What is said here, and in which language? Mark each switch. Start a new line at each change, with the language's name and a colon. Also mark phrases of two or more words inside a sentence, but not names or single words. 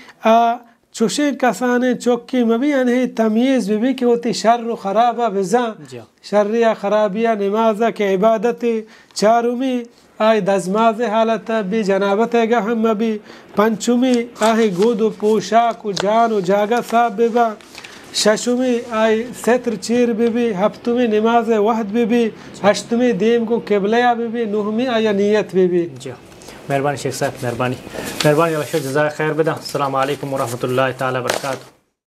Baluchi: چوشی کسانے چوکی میں بھی یعنی تمیز بھی کہ ہوتی شر و خرابہ بزا شریہ خرابیہ نمازہ کے عبادتی چارمی آئی دزماز حالت بھی جنابت گہم بھی پنچمی آئی گود و پوشاک و جان و جاگہ صاحب بھی ششمی آئی ستر چیر بھی ہفتمی نماز وحد بھی ہشتمی دیم کو قبلیہ بھی نہمی آیا نیت بھی مہربانی شیخ صاحب مہربانی اللہ شیخ جزائے خیر بدا
Arabic: السلام علیکم ورحمۃ اللہ تعالی وبرکاتہ